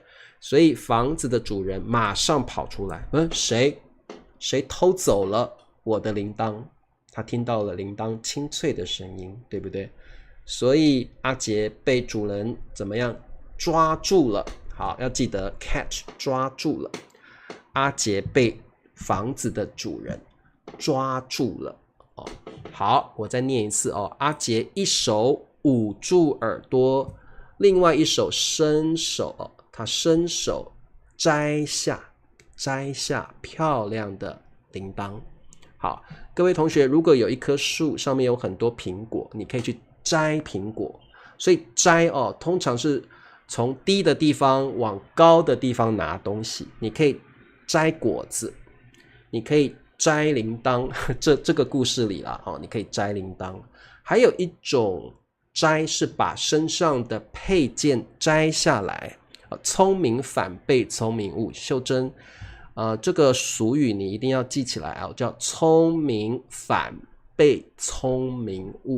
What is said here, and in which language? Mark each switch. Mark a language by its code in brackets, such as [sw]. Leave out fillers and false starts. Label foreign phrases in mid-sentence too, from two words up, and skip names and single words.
[zh] 所以房子的主人馬上跑出來，誰偷走了我的鈴鐺？他聽到了鈴鐺清脆的聲音，對不對？所以阿杰被主人怎麼樣？抓住了。好，要記得 catch，抓住了。阿杰被房子的主人抓住了。好，我再念一次阿杰一手捂住耳朵，另外一手伸手，他伸手摘下漂亮的鈴鐺。好，各位同學，如果有一棵樹上面有很多蘋果，你可以去摘蘋果。所以摘通常是從低的地方往高的地方拿東西。你可以摘果子，你可以摘鈴鐺，這個故事裡啦，你可以摘鈴鐺。還有一種摘是把身上的配件摘下來，聰明反被聰明誤。秀珍，這個俗語你一定要記起來啊，叫聰明反被聰明誤。